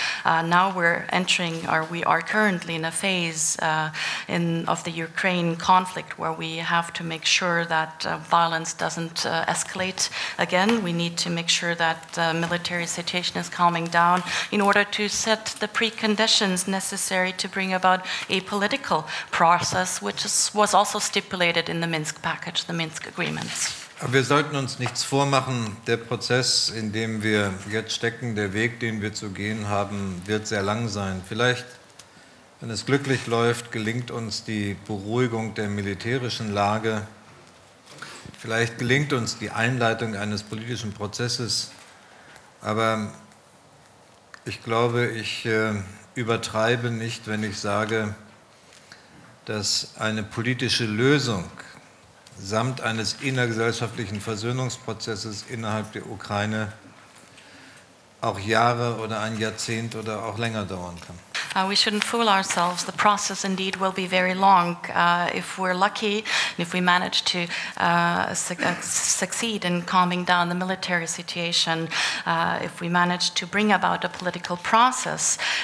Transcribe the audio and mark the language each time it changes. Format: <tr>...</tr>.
<en>Now we're entering, or we are currently in a phase of the Ukraine conflict where we have to make sure that violence doesn't escalate again. We need to make sure that the military situation is calming down in order to set the preconditions necessary to bring about a political process, which was also stipulated in the Minsk package, the Minsk agreements.</en> <de>Aber wir sollten uns nichts vormachen. Der Prozess, in dem wir jetzt stecken, der Weg, den wir zu gehen haben, wird sehr lang sein. Vielleicht, wenn es glücklich läuft, gelingt uns die Beruhigung der militärischen Lage. Vielleicht gelingt uns die Einleitung eines politischen Prozesses. Aber ich glaube, ich übertreibe nicht, wenn ich sage, dass eine politische Lösung samt eines innergesellschaftlichen Versöhnungsprozesses innerhalb der Ukraine auch Jahre oder ein Jahrzehnt oder auch länger dauern kann.</de> <en>We shouldn't fool ourselves. The process indeed will be very long. If we're lucky, and if we manage to succeed in calming down the military situation, if we manage to bring about a political process.</en>